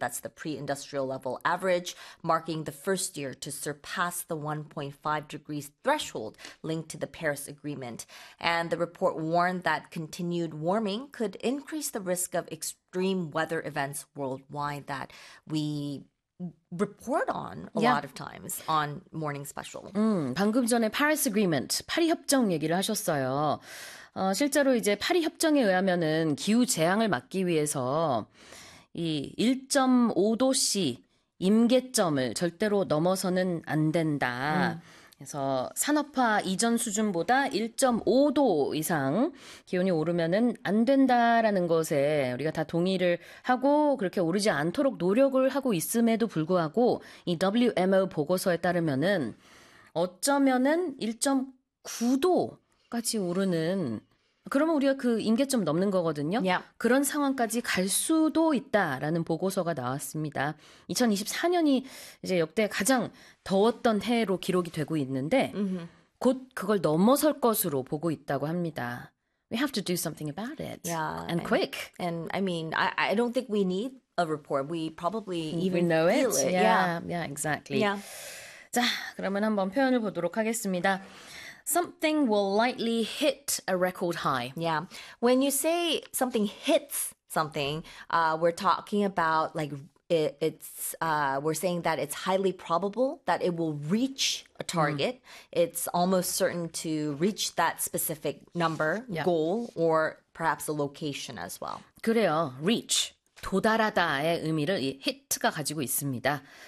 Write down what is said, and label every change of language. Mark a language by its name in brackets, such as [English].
[English] That's the pre-industrial level average, marking the first year to surpass the 1.5 degrees threshold linked to the Paris Agreement. And the report warned that continued warming could increase the risk of extreme weather events worldwide that we report on a lot of times on Morning Special. [Korean] 방금 전에 Paris Agreement, 파리 협정 얘기를 하셨어요. 실제로 이제 파리 협정에 의하면은 기후 재앙을 막기 위해서 이 1.5도씨 임계점을 절대로 넘어서는 안 된다. 그래서 산업화 이전 수준보다 1.5도 이상 기온이 오르면은 안 된다라는 것에 우리가 다 동의를 하고 그렇게 오르지 않도록 노력을 하고 있음에도 불구하고 이 WMO 보고서에 따르면은 어쩌면은 1.9도까지 오르는 그러면 우리가 그 임계점 넘는 거거든요. [English] Yeah. [Korean] 그런 상황까지 갈 수도 있다라는 보고서가 나왔습니다. 2024년이 이제 역대 가장 더웠던 해로 기록이 되고 있는데 mm-hmm. 곧 그걸 넘어설 것으로 보고 있다고 합니다. [English] We have to do something about it. Yeah, and quick. And I mean, I don't think we need a report. We probably even we know feel it. Yeah, exactly. Yeah. [Korean] 자, 그러면 한번 표현을 보도록 하겠습니다. [English] Something will likely hit a record high. Yeah. When you say something hits something, we're talking about like we're saying that it's highly probable that it will reach a target. Mm. It's almost certain to reach that specific number, goal, or perhaps a location as well. [Korean] 그래요. Reach. 도달하다의 의미를 이 hit가 가지고 있습니다.